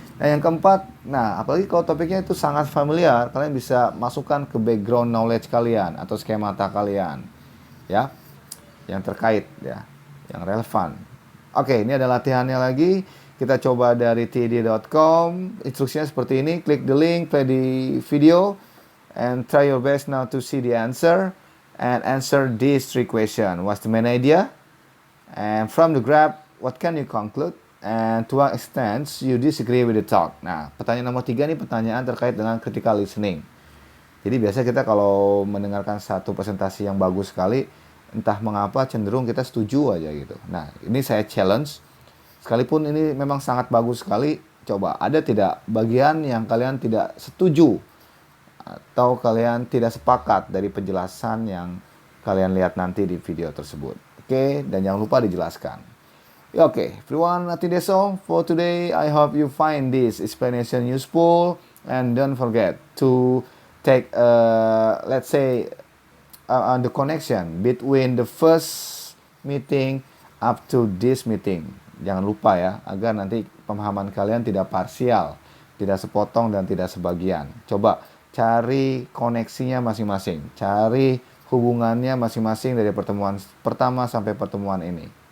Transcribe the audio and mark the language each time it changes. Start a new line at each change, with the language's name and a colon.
Indonesian: Nah, yang keempat, apalagi kalau topiknya itu sangat familiar, kalian bisa masukkan ke background knowledge kalian atau skemata kalian. Ya. Yang terkait ya, yang relevan. Oke, ini ada latihannya lagi. Kita coba dari TED.com. Instruksinya seperti ini.
English: Klik the link, play the video, and try your best now to see the answer and answer these 3 questions. What's the main idea? And from the graph, what can you conclude? And to what extent you disagree with the talk?
Indonesian: Nah, pertanyaan nomor 3 ini pertanyaan terkait dengan critical listening. Jadi biasa kita kalau mendengarkan satu presentasi yang bagus sekali, entah mengapa cenderung kita setuju aja gitu. Nah, ini saya challenge. Sekalipun ini memang sangat bagus sekali, coba ada tidak bagian yang kalian tidak setuju atau kalian tidak sepakat dari penjelasan yang kalian lihat nanti di video tersebut. Oke, dan jangan lupa dijelaskan.
English: Oke, everyone, nothing that's all for today. I hope you find this explanation useful and don't forget to take let's say the connection between the first meeting up to this meeting.
Indonesian: Jangan lupa ya, agar nanti pemahaman kalian tidak parsial, tidak sepotong dan tidak sebagian. Coba cari koneksinya masing-masing, cari hubungannya masing-masing dari pertemuan pertama sampai pertemuan ini.